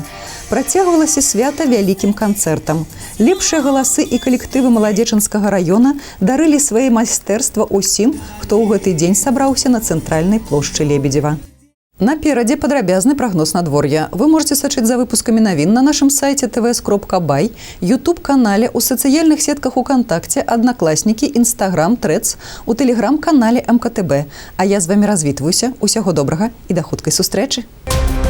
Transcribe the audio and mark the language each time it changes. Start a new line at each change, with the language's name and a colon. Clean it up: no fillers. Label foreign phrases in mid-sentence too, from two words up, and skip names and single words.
Belarusian: Працягвалася свята вялікім канцэртам. Лепшыя галасы і калектывы Маладзечынскага раёна дарылі свае майстэрства ўсім, хто ў гэты дзень сабраўся на цэнтральнай плошчы Лебедзева. Наперадзе падрабязны прагноз надвор'я.
Russian: Вы можете
Belarusian: сачыць за выпускамі навін на нашым сайце tvs.by, YouTube-канале, у сацыяльных сетках УКонтакце, Аднакласнікі, Інстаграм, Трэц, у тэлеграм-канале МКТБ. А я з вамі развітваюся. Усяго добрага і да хуткай сустрэчы.